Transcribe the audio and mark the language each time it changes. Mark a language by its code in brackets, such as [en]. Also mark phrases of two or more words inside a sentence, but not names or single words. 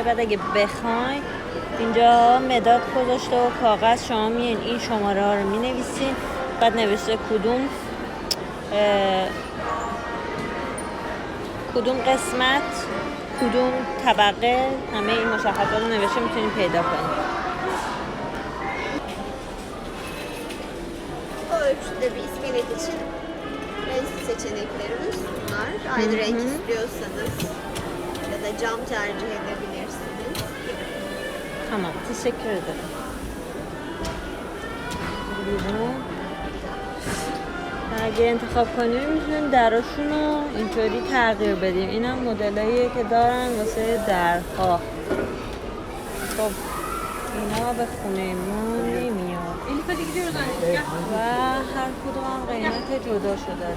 [fa] بعد اگه بخواین اینجا مداد گذاشته و کاغذ، شما میین این شماره ها رو مینویسین، بعد نوشته کدوم قسمت، کدوم طبقه، همه این مشخصات رو növeşte میتونید پیدا کنید. [tr] Ölçüde bir iskelet için seçeneklerimiz bunlar. Aynı renk istiyorsanız ya da cam tercih edebilirsiniz. Tamam, teşekkür ederim. [fa] اگه انتخاب کنیم میتونیم دراشون رو اینطوری تغییر بدیم. این هم مدلاییه که دارن واسه درها. خب اینا به خونه ما نمیاد و هر کدوم هم قیمت جداشو داره.